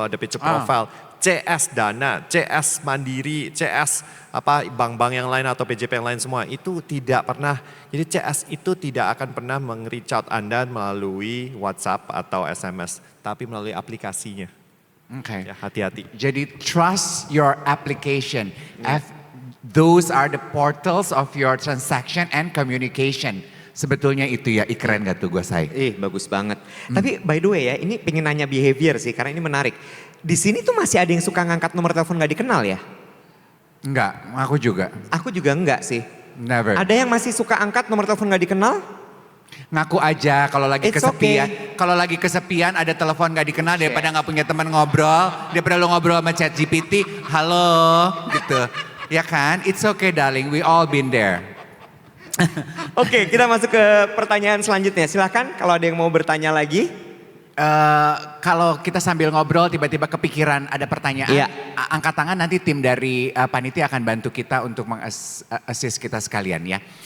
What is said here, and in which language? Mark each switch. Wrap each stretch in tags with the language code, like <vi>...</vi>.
<id>Kalau ada picture profile, CS Dana, CS Mandiri, CS bank-bank yang lain atau PJP yang lain semua itu tidak pernah. Jadi CS itu tidak akan pernah meng-reach out Anda melalui WhatsApp atau SMS, tapi melalui aplikasinya. Oke. Ya, hati-hati.</id> <en>Jadi trust your application. Those are the portals of your transaction and communication.</en> <id>Sebetulnya itu ya, keren gak tuh gue say? Bagus banget. Tapi</id> <en>by the way</en> <id>ya, ini pengen nanya behavior sih karena ini menarik. Di sini tuh masih ada yang suka ngangkat nomor telepon gak dikenal ya? Enggak, aku juga. Aku juga enggak sih.</id> <en>Never.</en> <id>Ada yang masih suka angkat nomor telepon gak dikenal? Ngaku aja kalau lagi</id> <en>It's</en> <id>kesepian.</id> <en>okay.</en> <id>Kalau lagi kesepian ada telepon gak dikenal daripada gak punya teman ngobrol. Daripada lo ngobrol sama ChatGPT, halo gitu. Ya kan?</id> <en>It's okay darling, we all been there.</en> <id>Oke, kita masuk ke pertanyaan selanjutnya. Silahkan kalau ada yang mau bertanya lagi. Kalau kita sambil ngobrol tiba-tiba kepikiran ada pertanyaan, Iya. Angkat tangan nanti tim dari panitia akan bantu kita untuk meng-assist kita sekalian ya.</id>